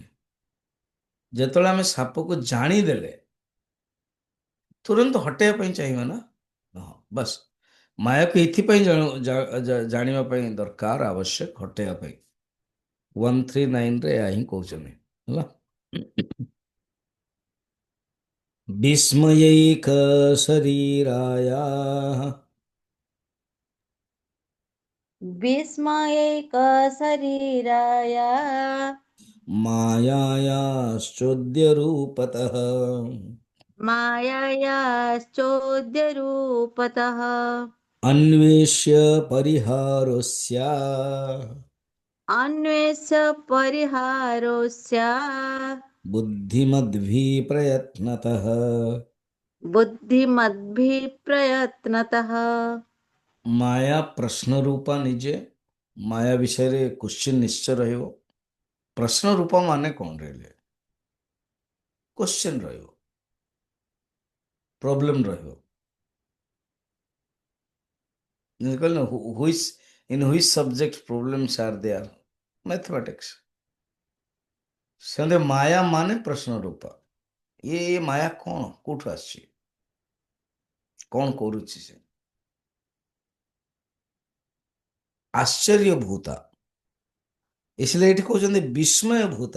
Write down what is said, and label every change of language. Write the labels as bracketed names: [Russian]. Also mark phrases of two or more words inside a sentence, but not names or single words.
[Odia] ଯେତେବେଳେ ଆମେ ସାପକୁ ଜାଣିଦେଲେ ତୁରନ୍ତ ହଟେଇବା ପାଇଁ ଚାହିଁବା ନା, ହଁ ବାସ୍। ମାୟାକୁ ଏଥିପାଇଁ ଜାଣିବା ପାଇଁ ଦରକାର, ଆବଶ୍ୟକ, ହଟେଇବା ପାଇଁ। 139ରେ ଏହା ହିଁ କହୁଛନ୍ତି ହେଲା। [Sanskrit] ବିସ୍ମୟୈକ ଶରୀରାୟ विस्मयैकशरीराय मायायाश्चोद्यरूपतः मायायाश्चोद्यरूपतः अन्वेष्य परिहारोऽस्य अन्वेष्य परिहारोऽस्य बुद्धिमद्भिप्रयत्नतः। बुद्धिमद्भिः प्रयत्नतः। [Odia] ମାୟା ପ୍ରଶ୍ନ ରୂପା ନିଜେ, ମାୟା ବିଷୟରେ କୋଶ୍ଚିନ୍ ନିଶ୍ଚୟ ରହିବ। ପ୍ରଶ୍ନ ରୂପ ମାନେ କଣ ରହିଲେ, କୋଶ୍ଚିନ୍ ରହିବ, ପ୍ରୋବ୍ଲେମ ରହିବ। ଯେମିତି କହିଲେ ନା ହୁଇସ୍ [English] in which subject problems are there? Mathematics. [Odia] ସେମିତି ମାୟା ମାନେ ପ୍ରଶ୍ନ ରୂପ। ये ମାୟା କଣ କୋଉଠୁ ଆସିଛି, କଣ କରୁଛି ସେ? ଆଶ୍ଚର୍ଯ୍ୟଭୂତା। इसलिए ଏଠି କହୁଛନ୍ତି ବିସ୍ମୟ ଭୂତା।